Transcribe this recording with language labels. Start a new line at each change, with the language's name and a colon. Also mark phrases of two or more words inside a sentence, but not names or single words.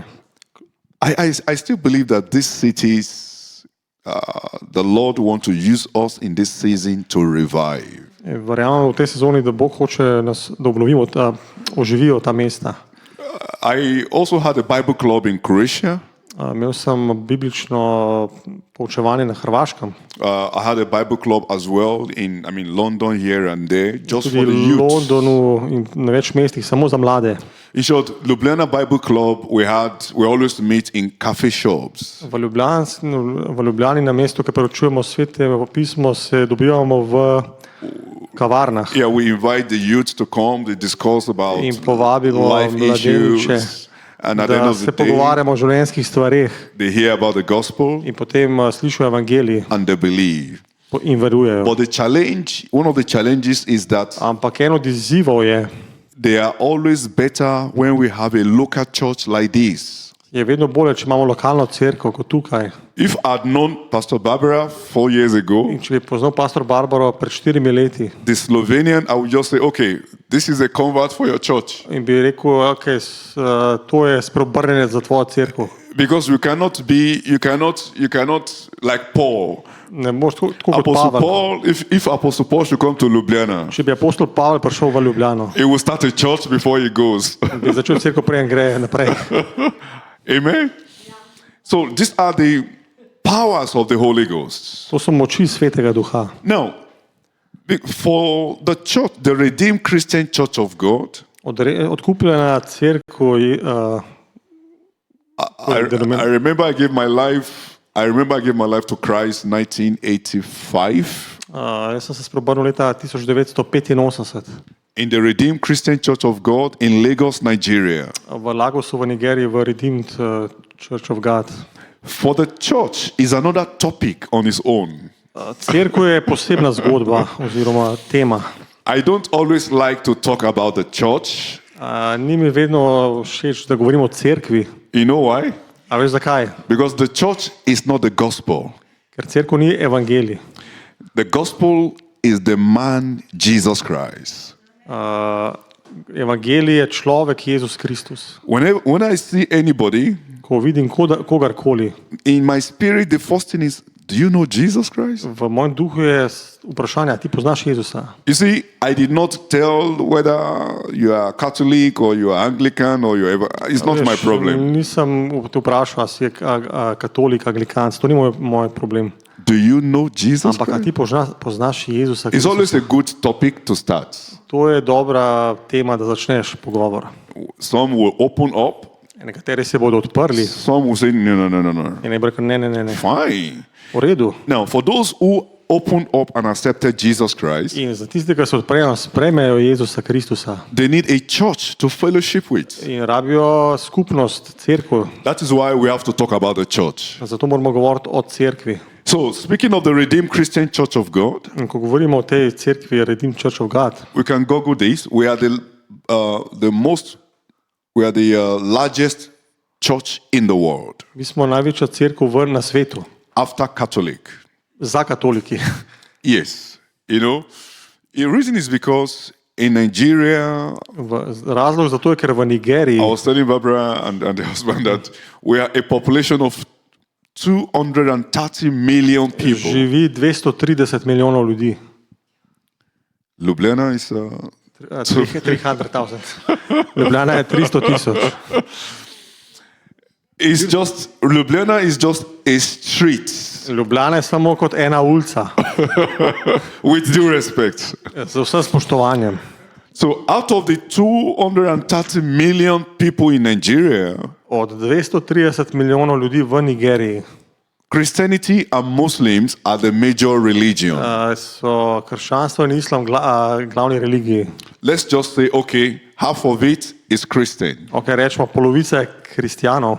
English: I still believe that these cities, the Lord wants to use us in this season to revive.
Slovenian: Verjamem v tej sezoni, da Bog hoče nas, da obnovimo, da oživijo ta mesta.
English: I also had a Bible club in Croatia.
Slovenian: Imel sem biblično poučevanje na Hrvaškem,
English: I had a Bible club as well in, London here and there, just
Slovenian: tudi
English: for the
Slovenian: v
English: youth.
Slovenian: Londonu in na več mestih, samo za mlade.
English: In short, Ljubljana Bible Club, we always meet in cafe shops.
Slovenian: V Ljubljani na mestu, ki preučujemo Sveto pismo, se dobivamo v kavarnah
English: Yeah, we invite the youth to come, they discuss about
Slovenian: in povabimo
English: life
Slovenian: mladeniče,
English: issues. And at the end
Slovenian: da
English: of the
Slovenian: se
English: day,
Slovenian: pogovarjamo o življenjskih stvareh
English: they hear about the gospel
Slovenian: in potem slišijo evangelij
English: and they believe.
Slovenian: in verujejo.
English: But one of the challenges is that
Slovenian: Ampak en od izzivov
English: they are always better when we have a local church like this.
Slovenian: je vedno bolje, če imamo lokalno cerkev kot tukaj.
English: If I'd known Pastor Barbara 4 years ago,
Slovenian: In če bi poznal pastor Barbaro pred 4 leti
English: the Slovenian, I would just say, okay, this is a convert for your church.
Slovenian: in bi rekel, okay, to je spreobrnjenec za tvojo cerkev.
English: Because you cannot like Paul.
Slovenian: Ne moreš tako kot
English: Apostle
Slovenian: Pavel.
English: Paul, if Apostle Paul should come to Ljubljana,
Slovenian: Če bi apostol Pavel prišel v Ljubljano,
English: he will start a church before he goes.
Slovenian: bi začel cerkev preden gre naprej.
English: Amen? So these are the powers of the Holy Ghost.
Slovenian: To so moči Svetega Duha.
English: Now, for the church, the Redeemed Christian Church of God,
Slovenian: Odkupljena cerkev
English: I remember I gave my life to Christ 1985
Slovenian: jaz sem se spreobrnil leta 1985
English: in the Redeemed Christian Church of God in Lagos, Nigeria.
Slovenian: v Lagosu v Nigeriji v Redeemed Church of God.
English: For the church is another topic on its own.
Slovenian: Cerkev je posebna zgodba oziroma tema.
English: I don't always like to talk about the church.
Slovenian: Ni mi vedno všeč, da govorimo o cerkvi.
English: You know why?
Slovenian: A veš zakaj?
English: Because the church is not the gospel.
Slovenian: Ker cerkev ni evangelij.
English: The gospel is the man Jesus Christ.
Slovenian: Evangelij je človek Jezus Kristus.
English: When I see anybody,
Slovenian: Ko vidim kogarkoli,
English: in my spirit, the first thing is, do you know Jesus Christ?
Slovenian: v mojem duhu je vprašanje, ti poznaš Jezusa?
English: You see, I did not tell whether you are Catholic or you are Anglican or it's not my problem.
Slovenian: Nisem te vprašal, ali si katolik, anglikanc, to ni moj problem.
English: Do you know Jesus
Slovenian: Ampak a ti
English: Christ?
Slovenian: poznaš Jezusa
English: It's always
Slovenian: Kristusa?
English: a good topic to start.
Slovenian: To je dobra tema, da začneš pogovor.
English: Some will open up,
Slovenian: Nekateri se bodo odprli
English: some will say, no.
Slovenian: in ne bo rekel, ne.
English: Fine.
Slovenian: V redu.
English: Now, for those who opened up and accepted Jesus Christ,
Slovenian: In za tiste, ki se odprejo, sprejmejo Jezusa Kristusa
English: they need a church to fellowship with.
Slovenian: in rabijo skupnost, cerkev.
English: That is why we have to talk about the church.
Slovenian: Zato moramo govoriti o cerkvi.
English: So, speaking of the Redeemed Christian Church of God,
Slovenian: In ko govorimo o tej cerkvi Redeemed Church of God,
English: we can Google this. We are the largest church in the world
Slovenian: mi smo največja cerkev na svetu,
English: after Catholic.
Slovenian: za katoliki.
English: Yes, the reason is because in Nigeria,
Slovenian: Razlog za to je, ker v Nigeriji
English: I was telling Barbara and the husband that we are a population of 230 million people.
Slovenian: živi 230 milijonov ljudi.
English: Ljubljana is
Slovenian: 300,000. Ljubljana je 300,000.
English: Ljubljana is just a street.
Slovenian: Ljubljana je samo kot ena ulica,
English: With due respect.
Slovenian: z vsem spoštovanjem.
English: So out of the 230 million people in Nigeria,
Slovenian: Od 230 milijonov ljudi v Nigeriji
English: Christianity and Muslims are the major religion.
Slovenian: so krščanstvo in islam glavni religiji.
English: Let's just say, okay, half of it is Christian.
Slovenian: Okay, rečemo, polovica je kristjanov.